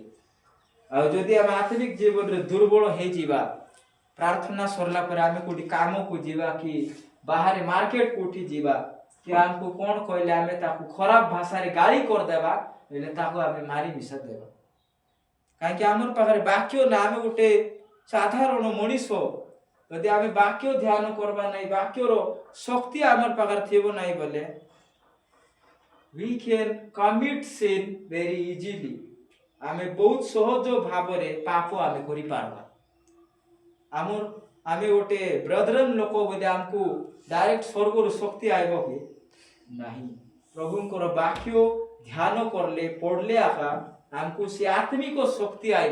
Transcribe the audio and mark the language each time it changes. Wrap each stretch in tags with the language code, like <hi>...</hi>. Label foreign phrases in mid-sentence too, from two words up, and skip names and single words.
<or>ଆଉ ଯଦି ଆମେ ଆତ୍ମିକ ଜୀବନରେ ଦୁର୍ବଳ ହେଇଯିବା, ପ୍ରାର୍ଥନା ସରିଲା ପରେ ଆମେ କୋଉଠି କାମକୁ ଯିବା କି ବାହାରେ ମାର୍କେଟ କୋଉଠି ଯିବା କି ଆମକୁ କ'ଣ କହିଲେ ଆମେ ତାକୁ ଖରାପ ଭାଷାରେ ଗାଳି କରିଦେବା, ହେଲେ ତାକୁ ଆମେ ମାରି ମିଶା ଦେବା। କାହିଁକି ଆମର ପାଖରେ ବାକ୍ୟ ନା, ଆମେ ଗୋଟେ ସାଧାରଣ ମଣିଷ। ଯଦି ଆମେ ବାକ୍ୟ ଧ୍ୟାନ କରିବା ନାହିଁ, ବାକ୍ୟର ଶକ୍ତି ଆମର ପାଖରେ ଥିବ ନାହିଁ ବୋଲେ</or> <en>we can commit sin very easily।</en> <or>ଆମେ ବହୁତ ସହଜ ଭାବରେ ପାପ ଆମେ କରିପାରିବା। ଆମେ ଗୋଟେ ବ୍ରଦରନ୍ ଲୋକ ବୋଲି ଆମକୁ ଡାଇରେକ୍ଟ ସ୍ୱର୍ଗରୁ ଶକ୍ତି ଆଇବ କି ନାହିଁ। ପ୍ରଭୁଙ୍କର ବାକ୍ୟ ଧ୍ୟାନ କରଲେ ପଢ଼ଲେ ଆକା ଆମକୁ ସେ ଆତ୍ମିକ ଶକ୍ତି ଆଇବ।</or>